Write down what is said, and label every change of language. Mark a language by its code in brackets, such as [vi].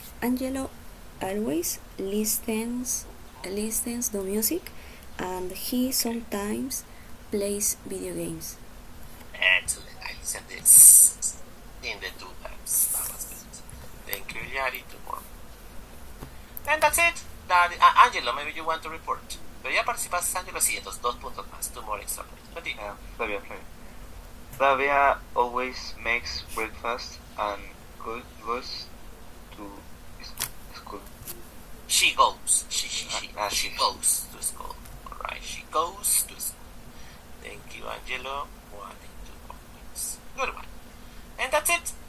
[en] Angelo always listens to music, and he sometimes plays video games. Excellent. I listened this in the 2 verbs. That was good. Thank you, Iliari. 2 more. And that's it. Angelo, maybe you want to report. [es] Pero ya participaste, Angelo, sí, entonces 2 puntos más. [en] 2 more extra points. Continue. Flavia. Flavia always makes breakfast and goes to school. She goes. She She goes to school. Alright, she goes to school. Thank you, Angelo. 1 and 2 points. Good one. And that's it.